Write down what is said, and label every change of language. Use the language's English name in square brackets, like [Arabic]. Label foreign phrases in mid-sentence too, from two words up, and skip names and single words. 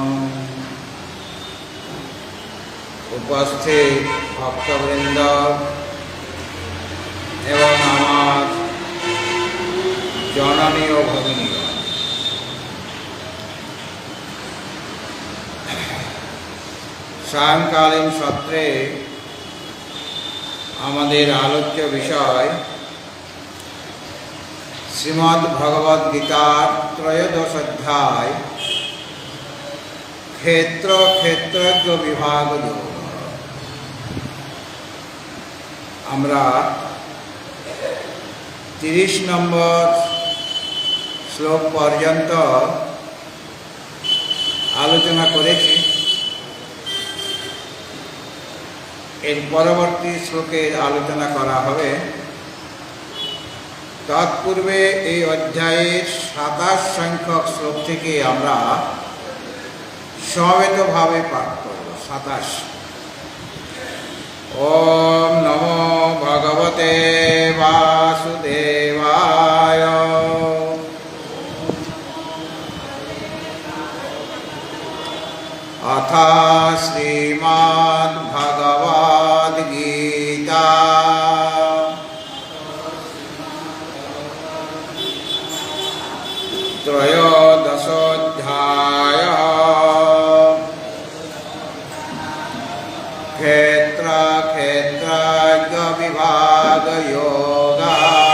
[Bangla] উপস্থিত ভক্তবৃন্দ এবং আমার জননী ও ভগিনী সায়ংকালীন সত্রে আমাদের আলোচ্য বিষয় শ্রীমদ্ ভগবদ গীতার ত্রয়োদশ অধ্যায় ক্ষেত্র ক্ষেত্রজ্ঞ বিভাগ যোগ। আমরা 30 নম্বর শ্লোক পর্যন্ত আলোচনা করেছি। এর পরবর্তী শ্লোকের আলোচনা করা হবে। তৎপূর্বে এই অধ্যায়ের 27 সংখ্যক শ্লোক থেকে আমরা সমবেতভাবে পাঠ করব। [Sanskrit] 27। ओम नमो भगवते वासुदेवाय। अथ श्रीमद् भगवद गीता त्रयोदशोऽध्यायः क्षेत्र क्षेत्रज्ञ विभाग योगः।